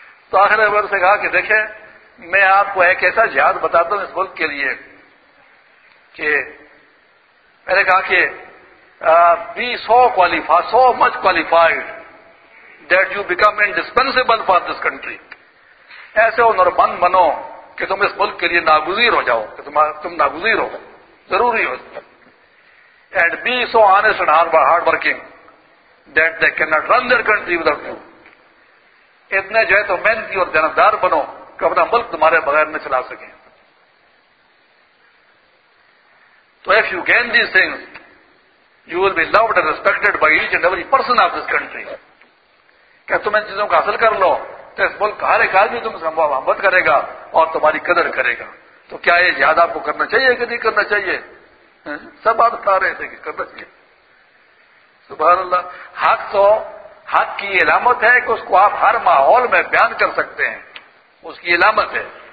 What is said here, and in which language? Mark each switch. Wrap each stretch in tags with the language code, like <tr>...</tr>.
<ur>تو آخر احمد سے کہا کہ دیکھیں میں آپ کو ایک ایسا جہاد بتاتا ہوں اس ملک کے لیے کہ میں نے کہا کہ</ur> <en>100 much qualified that you become indispensable for this country,</en> <ur>ایسے ہنر مند بنو کہ تم اس ملک کے لیے ناگزیر ہو جاؤ, کہ تم ناگزیر ہو ضروری ہو.</ur> <en>And 200 honest hard working that they cannot run their country without you.</en> <ur>اتنے جو ہے تو محنتی اور دیانتدار بنو کہ اپنا ملک تمہارے بغیر نہ چلا سکیں.</ur> <en>تو if you gain these things you will be loved and respected by each and every person of this country.</en> <ur>کہ تم ان چیزوں کا حاصل کر لو تو اس ملک ہر ایک آدمی تم سے محبت کرے گا اور تمہاری قدر کرے گا. تو کیا یہ زیادہ آپ کو کرنا چاہیے کہ نہیں کرنا چاہیے؟ سب آپ بتا رہے تھے کہ کرنا چاہیے. سبحان اللہ, حق تو حق کی علامت ہے کہ اس کو آپ ہر ماحول میں بیان کر سکتے ہیں, اس کی علامت ہے.</ur>